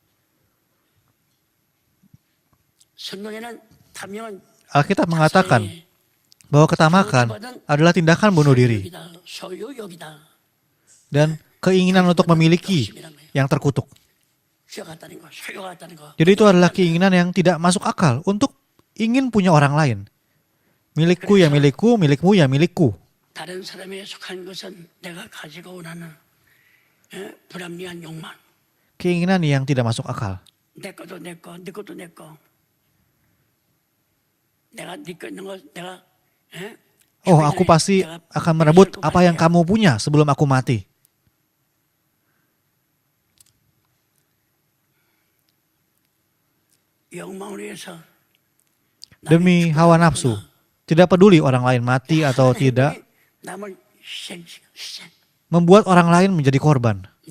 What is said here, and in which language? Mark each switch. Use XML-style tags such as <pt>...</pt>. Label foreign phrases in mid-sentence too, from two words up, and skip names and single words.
<id>Alkitab mengatakan bahwa ketamakan adalah tindakan bunuh diri dan keinginan untuk memiliki yang terkutuk. Jadi itu adalah keinginan yang tidak masuk akal untuk ingin punya orang lain. Milikku ya milikku, milikmu ya milikku.</id> <ko>다른 사람에 속한 것은 내가 가지고 원하는 불합리한 욕망.</ko> <id>Keinginan yang tidak masuk akal.</id> <ko>내 것도 내 거, 네 것도 내 거. 내가 네 거 있는 거 내가</ko> <id>Oh, aku pasti akan merebut apa yang kamu punya sebelum aku mati. Demi hawa nafsu, tidak peduli orang lain mati atau tidak, membuat orang lain menjadi korban.</id>